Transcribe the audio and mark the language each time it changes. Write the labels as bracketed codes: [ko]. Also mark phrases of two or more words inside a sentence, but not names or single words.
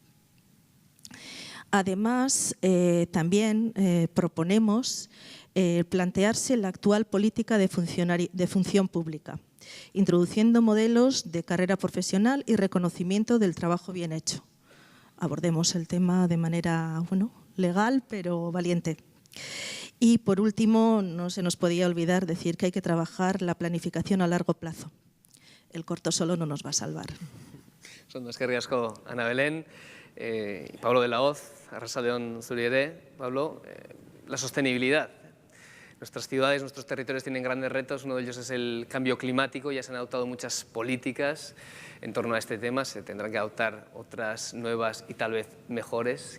[es] Además, también proponemos plantearse la actual política de función pública, introduciendo modelos de carrera profesional y reconocimiento del trabajo bien hecho. Abordemos el tema de manera legal, pero valiente. Y por último, no se nos podía olvidar decir que hay que trabajar la planificación a largo plazo. El corto solo no nos va a salvar. [eu] Eskerrik asko, Ana Belén, Pablo de la Hoz, Arratsaldeon zuri ere. [es] Pablo, la sostenibilidad. Nuestras ciudades, nuestros territorios tienen grandes retos, uno de ellos es el cambio climático, ya se han adoptado muchas políticas en torno a este tema, se tendrán que adoptar otras nuevas y tal vez mejores.